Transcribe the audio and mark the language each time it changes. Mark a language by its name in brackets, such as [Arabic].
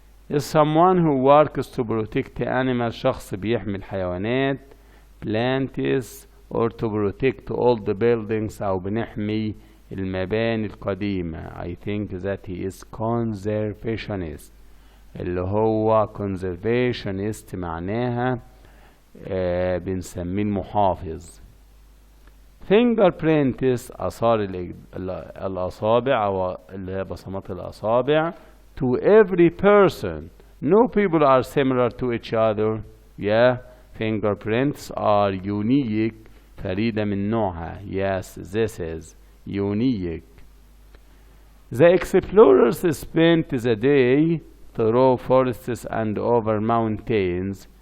[English] is someone who works to protect animals. [Arabic] شخص بيحمي الحيوانات. [English] plants or to protect old buildings [Arabic] أو بنحمي المباني القديمة. [English] I think that he is conservationist. [Arabic] اللي هو conservationist معناها بنسميه المحافظ. fingerprints آثار الأصابع أو اللي هي بصمات الأصابع. [English] to every person. No people are similar to each other. Yeah, fingerprints are unique. [Arabic] فريدة من نوعها. [English] Yes, this is unique. The explorers spent the day through forests and over mountains.